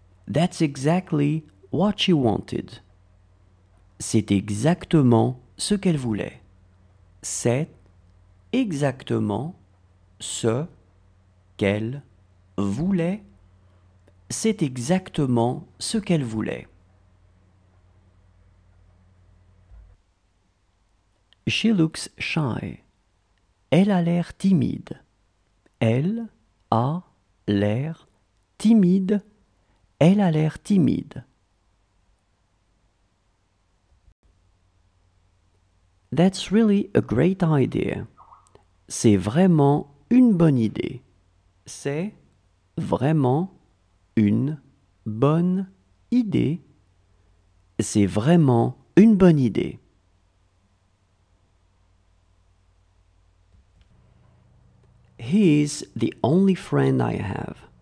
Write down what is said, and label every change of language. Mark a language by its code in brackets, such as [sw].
[en] That's exactly what she wanted. [fr] C'est exactement ce qu'elle voulait. C'est exactement ce qu'elle voulait. C'est exactement ce qu'elle voulait. [en] She looks shy. [fr] Elle a l'air timide. Elle a l'air timide. Elle a l'air timide. [en] That's really a great idea. [fr] C'est vraiment une bonne idée. C'est vraiment une bonne idée. C'est vraiment une bonne idée. [en] He is the only friend I have.